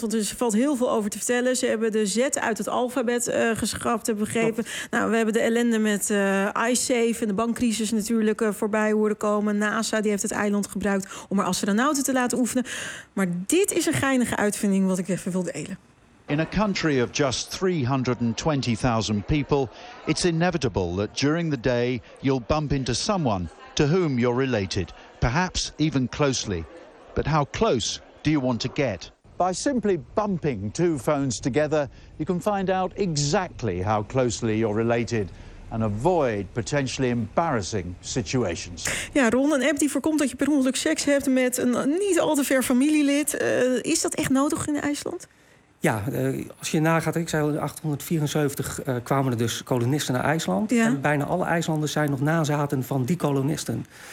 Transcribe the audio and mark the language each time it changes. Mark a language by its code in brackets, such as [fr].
[nl] Want er valt heel veel over te vertellen. Ze hebben de Z uit het alfabet geschrapt, heb ik begrepen. Klopt. Nou, we hebben de ellende met ICESave en de bankcrisis natuurlijk voorbij horen komen. NASA, die heeft het eiland gebruikt om er astronauten te laten oefenen. Maar dit is een geinige uitvinding wat ik even wil delen. [en] In a country of just 320,000 people, it's inevitable that during the day you'll bump into someone to whom you're related, perhaps even closely. But how close do you want to get? By simply bumping two phones together, you can find out exactly how closely you're related and avoid potentially embarrassing situations. [nl] Ja, Ron, een app die voorkomt dat je per ongeluk seks hebt met een niet al te ver familielid. Is dat echt nodig in IJsland? Ja, als je nagaat, ik zei al, in 874 kwamen er dus kolonisten naar IJsland. Ja. En bijna alle IJslanders zijn nog nazaten van die kolonisten.